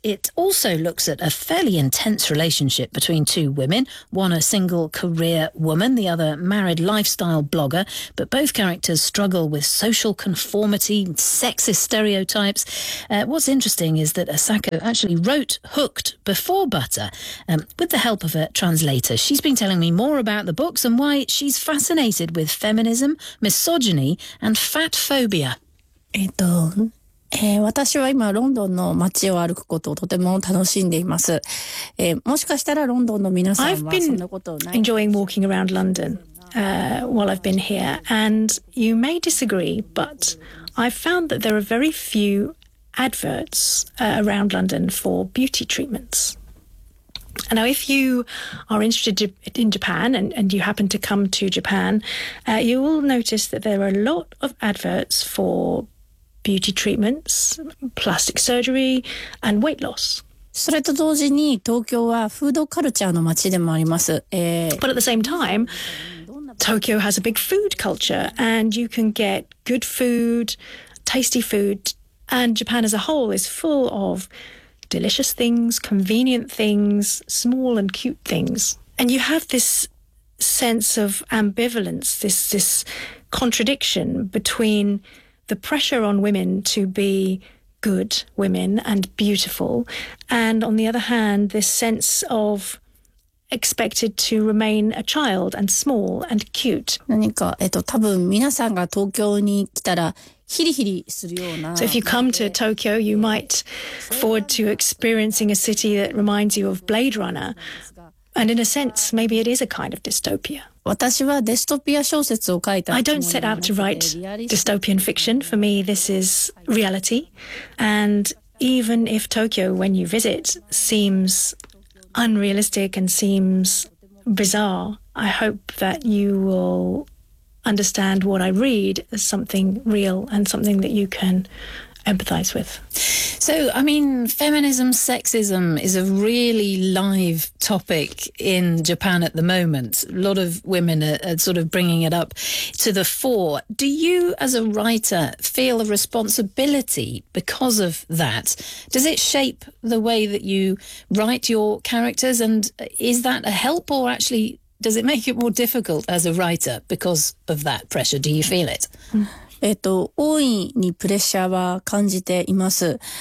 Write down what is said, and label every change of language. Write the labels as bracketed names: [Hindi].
[English] It also looks at a fairly intense relationship between two women, one a single career woman, the other married lifestyle blogger, but both characters struggle with social conformity, sexist stereotypes. What's interesting is that Asako actually wrote Hooked before Butter, with the help of a translator. She's been telling me more about the books and why she's fascinated with feminism, misogyny and fat phobia. [Japanese] 私は今ロンドンの街を歩くことをとても楽しんでいます。もしかしたらロンドンの皆さんはそんなことない。 [English] I've been enjoying walking around London, while I've been here, and you may disagree, but I've found that there are very few adverts, around London for beauty treatments. Now, if you are interested in Japan and you happen to come to Japan, you will notice that there are a lot of adverts for beauty treatments, plastic surgery, and weight loss. [Japanese] それと同時に、東京はフードカルチャーの街でもあります。 [English] But at the same time, Tokyo has a big food culture, and you can get good food, tasty food, and Japan as a whole is full of delicious things, convenient things, small and cute things. And you have this sense of ambivalence, this contradiction between the pressure on women to be good women and beautiful, and on the other hand, this sense of expected to remain a child and small and cute. [Japanese] 何か、多分皆さんが東京に来たらヒリヒリするような。 [English] So if you come to Tokyo, you might look forward to experiencing a city that reminds you of Blade Runner. And in a sense, maybe it is a kind of dystopia. [Japanese] 私はデストピア小説を書いた。 [English] I don't set out to write dystopian fiction. For me, this is reality. And even if Tokyo, when you visit, seems unrealistic and seems bizarre, I hope that you will understand what I read as something real and something that you can empathize with. So, I mean, feminism, sexism is a really live topic in Japan at the moment. A lot of women are sort of bringing it up to the fore. Do you, as a writer, feel a responsibility because of that? Does it shape the way that you write your characters? And is that a help or actually does it make it more difficult as a writer because of that pressure? Do you feel it? [Japanese] 大いにプレッシャーは感じています。